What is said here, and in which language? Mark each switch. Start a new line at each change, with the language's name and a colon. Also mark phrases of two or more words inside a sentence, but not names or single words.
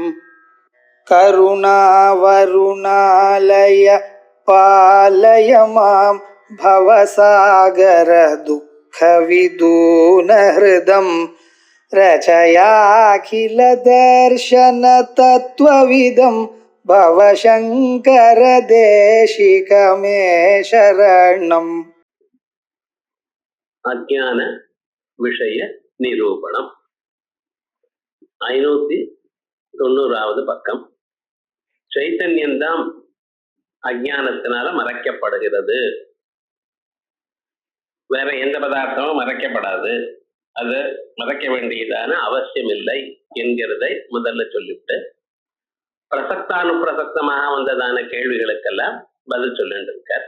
Sanskrit: करुणावरुणालय पालय मां भवसागर दुःखविदूनहृदं रचयाखिलदर्शनतत्त्वविदं भवशङ्कर देशिकमे शरणम्. अज्ञान विषय निरूपणम
Tamil: 590வது பக்கம். சைத்தன்யம்தான் அஜ்ஞானத்தினால மறைக்கப்படுகிறது, வேற எந்த பதார்த்தமும் மறைக்கப்படாது, அது மறைக்க வேண்டியதான அவசியம் இல்லை என்கிறதை முதல்ல சொல்லிவிட்டு பிரசக்தானுப்பிரசக்தமாக வந்ததான கேள்விகளுக்கெல்லாம் பதில் சொல்லிட்டு இருக்கார்.